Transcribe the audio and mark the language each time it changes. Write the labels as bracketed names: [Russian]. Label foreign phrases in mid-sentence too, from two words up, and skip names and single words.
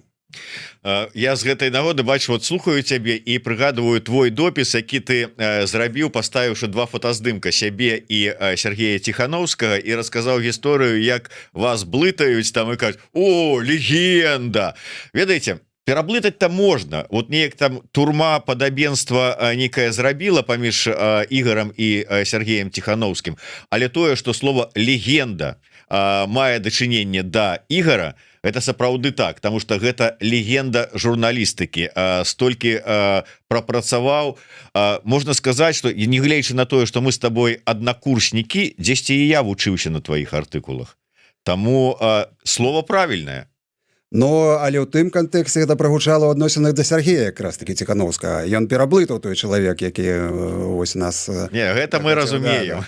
[Belarusian] Я з гэтай нагоды бачу, вот слухаю цябе і прыгадываю твой допіс, які ты зрабіў, паставіўшы два фотаздымка сябе і Сергея Тихановскага, і расказаў гісторыю, як вас блытаюць там і кажуць: о, легенда. Ведаеце, пераблытаць-то можна, вот неяк там турма падабенства некае зрабіла паміж Ігорам і Сергеем Тихановскім, але тое, што слово легенда мае дачыненне да Ігора, это сапраўды так, [Russian] потому что [Belarusian] гэта легенда журналістыкі, столькі прапрацаваў. Можна сказаць, что не гледзячы на тое, [Russian] что мы с тобой [Belarusian] аднакурснікі, дзесьці і я вучыўся на твоих артыкулах, таму слово правільнае. Но, але ў тым кантэксце гэта прагучала ў адносінах да Сергея якраз такі Тихановскага. Ён пераблытаў той чалавек, які вось нас... Не, гэта мы разумеем.